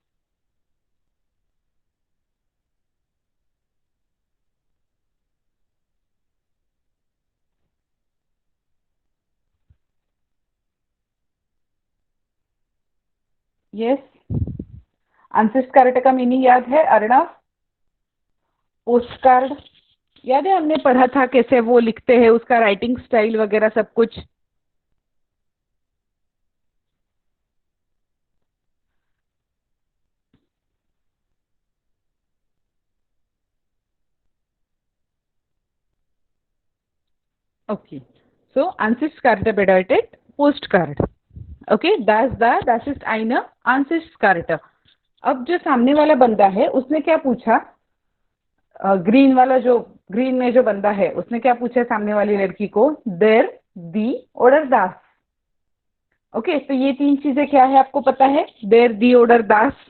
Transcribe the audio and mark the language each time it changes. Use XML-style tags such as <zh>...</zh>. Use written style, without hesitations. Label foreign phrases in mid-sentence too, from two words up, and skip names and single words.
<hi>यस, आंसिस्ट का मीनिंग याद है अर्णव?</hi> <en>post card</en> <hi>याद है, हमने पढ़ा था कैसे वो लिखते हैं, उसका</hi> <en>writing style</en> <hi>वगैरह सब कुछ।</hi> <en>Okay, so</en> <de>Ansichtskarte bedeutet Postcard. Okay, das ist eine Ansichtskarte.</de> <hi>अब जो सामने वाला बंदा है उसने क्या पूछा? ग्रीन वाला जो ग्रीन में जो बंदा है उसने क्या पूछा सामने वाली लड़की को?</hi> <de>der, die और दास।</de> <hi>ओके, तो ये तीन चीजें क्या है आपको पता है?</hi> <de>der, die और दास।</de>